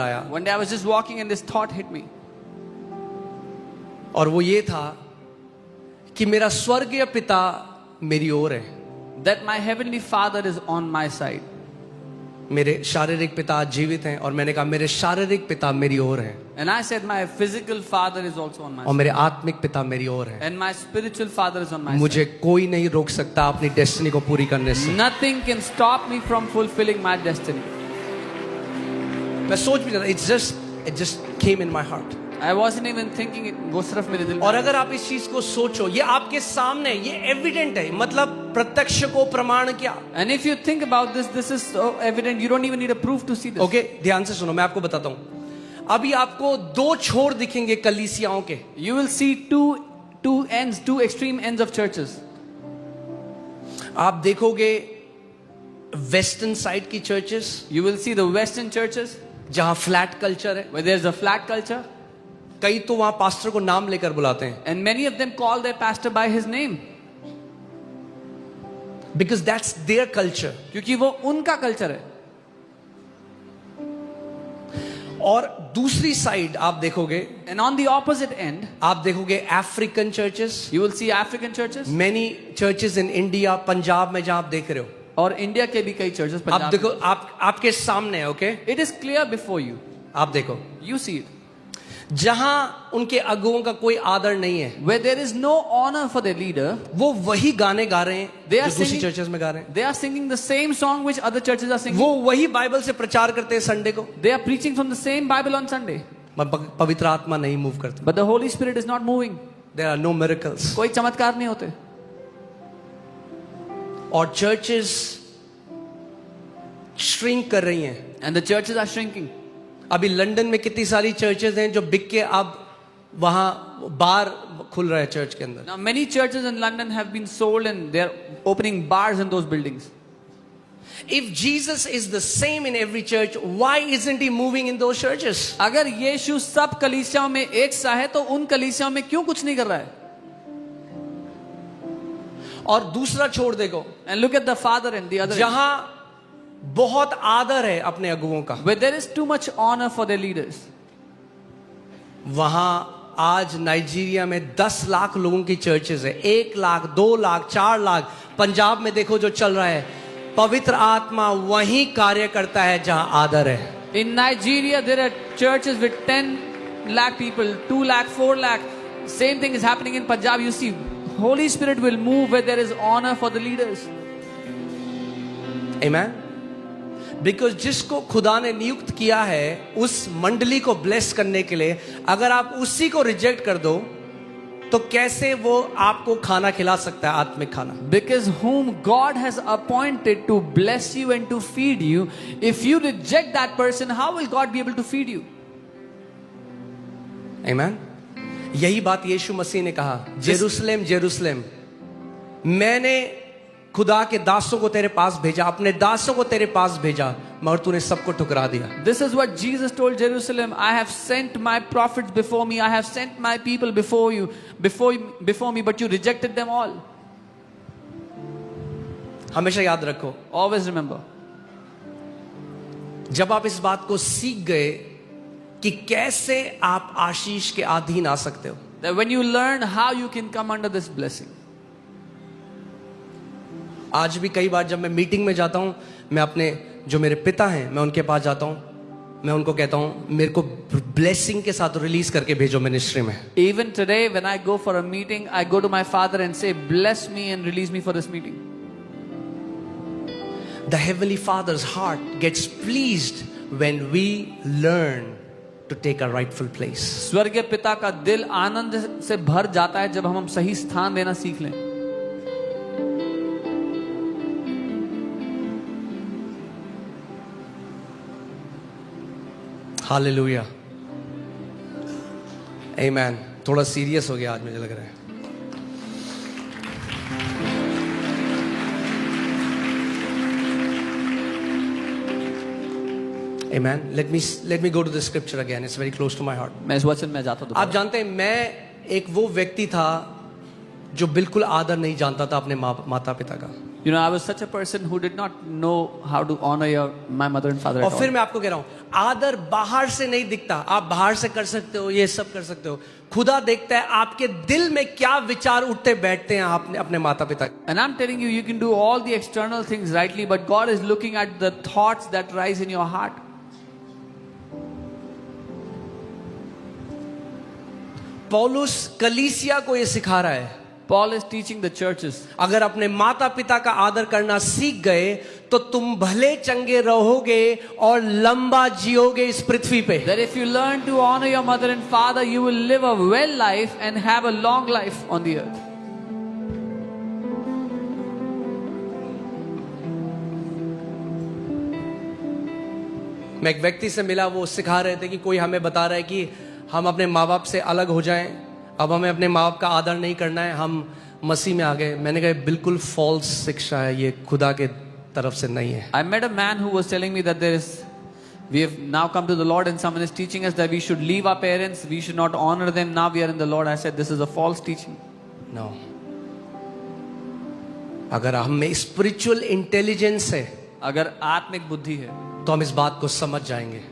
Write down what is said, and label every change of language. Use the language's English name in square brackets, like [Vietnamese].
[English] One day I was just walking and this thought hit me. [Hindi] और वो ये था कि मेरा स्वर्गीय पिता मेरी ओर है. [English] that my heavenly Father is on my side. [Hindi] मेरे शारीरिक पिता आज जीवित हैं और मैंने कहा मेरे शारीरिक पिता मेरी ओर हैं [English] And I said, my physical father is also on my [Hindi] और [English] side. [Hindi] मेरे आत्मिक पिता मेरी ओर हैं। [English] And my spiritual father is on my [Hindi] मुझे [English] side. [Hindi] कोई नहीं रोक सकता अपनी डेस्टिनी को पूरी करने से। [English] Nothing can stop me from fulfilling my destiny. [Hindi] मैं सोच भी नहीं रहा, [English] it just came in my heart। I wasn't even thinking it. [Hindi] वो सिर्फ मेरे दिल में और आया. अगर आप इस चीज को सोचो, ये आपके सामने, ये एविडेंट है, मतलब प्रत्यक्ष को प्रमाण क्या। [English] And if you think about this, this is so evident. You don't even need a proof to see this. [Hindi] Okay, ध्यान से सुनो, मैं आपको बताता हूं। अभी आपको दो छोर दिखेंगे कलीसियाओं के। [English] You will see two ends, two extreme ends of churches. [Hindi] आप देखोगे वेस्टर्न साइड की churches [English] You will see the Western churches [Hindi] जहां फ्लैट कल्चर है, [English] where there's a flat culture, [Hindi] कई तो वहां पास्टर को नाम लेकर बुलाते हैं, [English] and many of them call their pastor by his name because that's their culture. [Hindi] क्योंकि वो उनका कल्चर है. और दूसरी साइड आप देखोगे, [English] And on the opposite end, [Hindi] आप देखोगे African churches, [English] you will see African churches many churches in India, [Hindi] Punjab में जहां आप देख रहे हो, और इंडिया के भी कई churches आप पंजाब देखो, में. आपके सामने है। Okay, [English] It is clear before you. [Hindi] आप देखो [English] You see it. [Hindi] जहां उनके अगुओं का कोई आदर नहीं है, [English] Where there is no honor for their leader, [Hindi] वो वही गाने गा रहे हैं [English] They are [Hindi] जो दूसरी [English] singing- [Hindi] चर्चेस में गा रहे हैं, [English] they are singing the same song which other churches are singing. [Hindi] वो वही बाइबल से प्रचार करते हैं संडे को, [English] They are preaching from the same Bible on Sunday. [Hindi] पवित्र आत्मा नहीं मूव करती। [English] But the Holy Spirit is not moving. There are no miracles. [Hindi] कोई चमत्कार नहीं होते. और चर्चेस श्रिंक कर रही हैं। [English] And the churches are shrinking. [Hindi] अभी लंदन में कितनी सारी चर्चेस हैं जो बिक के अब वहां बार खुल रहा है चर्च के अंदर। [English] Now many churches in London have been sold and they're opening bars in those buildings. If Jesus is the same in every church, why isn't he moving in those churches? [Hindi] अगर यीशु सब कलीसियाओं में एक सा है तो उन कलीसियाओं में क्यों कुछ नहीं कर रहा है? और दूसरा छोड़ देखो, [English] And look at the father and the other end, [Hindi] जहां बहुत आदर है अपने अगुओं का, [English] where there is too much honor for their leaders. [Hindi] वहां आज नाइजीरिया में 10 लाख लोगों की चर्चेस है, 1 लाख, 2 लाख, 4 लाख। पंजाब में देखो जो चल रहा है, पवित्र आत्मा वहीं कार्य करता है जहां आदर है। [English] In Nigeria, there are churches with 10 lakh people, 2 lakh, 4 lakh. Same thing is happening in Punjab. You see, Holy Spirit will move where there is honor for the leaders. Amen? [Hindi] Because जिसको खुदा ने नियुक्त किया है उस मंडली को bless करने के लिए, अगर आप उसी को रिजेक्ट कर दो तो कैसे वो आपको खाना खिला सकता है, आत्मिक खाना। [English] Because whom God has appointed to bless you and to feed you, if you reject that person, how will God be able to feed you? Amen? [Hindi] यही बात यीशु मसीह ने कहा, जेरूसलेम जेरूसलेम, मैंने खुदा के दासों को तेरे पास भेजा, अपने दासों को तेरे पास भेजा, मगर तूने सबको ठुकरा दिया। [English] This is what Jesus told Jerusalem. I have sent my prophets before me. I have sent my people before you, before me, but you rejected them all. [Hindi] हमेशा याद रखो, [English] Always remember. [Hindi] जब आप इस बात को सीख गए कि कैसे आप आशीष के अधीन आ सकते हो, [English] That when you learn how you can come under this blessing. [Hindi] आज भी कई बार जब मैं मीटिंग में जाता हूं, मैं अपने जो मेरे पिता हैं मैं उनके पास जाता हूं, मैं उनको कहता हूं मेरे को ब्लेसिंग के साथ रिलीज करके भेजो मिनिस्ट्री में। [English] Even today, when I go for a meeting, I go to my father and say, bless me and release me for this meeting. The Heavenly Father's heart gets pleased when we learn to take a rightful place. [Hindi] स्वर्गीय पिता का दिल आनंद से भर जाता है जब हम सही स्थान देना सीख लें। हालेलुया, आमेन। थोड़ा सीरियस हो गया आज मुझे लग रहा है। [English] Amen. Let me go to the scripture again. It's very close to my heart. [Hindi] मैं इस वचन में जाता हूं। आप जानते हैं, मैं एक वो व्यक्ति था जो बिल्कुल आदर नहीं जानता था अपने माता पिता का। [English] You know, I was such a person who did not know how to honor my mother and father at [Hindi] और [English] all. [Hindi] फिर मैं आपको कह रहा हूं, आदर बाहर से नहीं दिखता। आप बाहर से कर सकते हो, ये सब कर सकते हो। खुदा देखता है आपके दिल में क्या विचार उठते बैठते हैं आपने अपने माता पिता। [English] And I'm telling you, you can do all the external things rightly, but God is looking at the thoughts that rise in your heart. [Hindi] पौलुस कलीसिया को ये सिखा रहा है, [English] Paul is teaching the churches. [Hindi] अगर अपने माता पिता का आदर करना सीख गए तो तुम भले चंगे रहोगे और लंबा जियोगे इस पृथ्वी पे। [English] That if you learn to honor your mother and father, you will live a well life and have a long life on the earth. [Hindi] मैं एक व्यक्ति से मिला, वो सिखा रहे थे कि कोई हमें बता रहा है कि हम अपने माँ बाप से अलग हो जाएं, अब हमें अपने माँ बाप का आदर नहीं करना है, हम मसीह में आ गए। मैंने कहा बिल्कुल फॉल्स शिक्षा है, ये खुदा के तरफ से नहीं है। [English] I met a man who was telling me that we have now come to the Lord and someone is teaching us that we should leave our parents, we should not honor them, now we are in the Lord. I said this is a false teaching. No. [Hindi] अगर हम में spiritual intelligence है, अगर आत्मिक बुद्धि है, तो हम इस बात को समझ जाएंगे।